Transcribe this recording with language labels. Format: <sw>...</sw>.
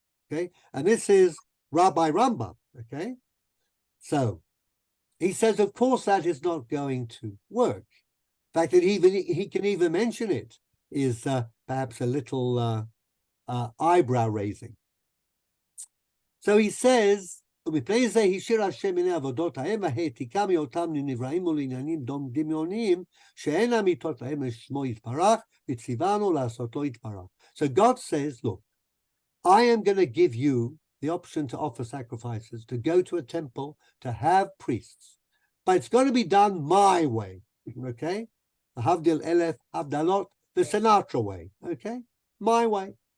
<en>Okay, and this is Rabbi Rambam. Okay, so he says, of course, that is not going to work. In fact, that he can even mention it is perhaps a little eyebrow raising. So he says.</en> <he>ומפני זה השאיר השם מיני עבודות ההם והעתיקה מאותם לנבראים ולעניינים דמיוניים שאין אמיתות להם לשמו יתברך וציוונו לעשותו יתברך.</he> <en>So God says, look, I am going to give you the option to offer sacrifices, to go to a temple, to have priests, but it's going to be done my way, okay? The Havdil Elef Havdalot, the Sinatra way, okay? My way.</en>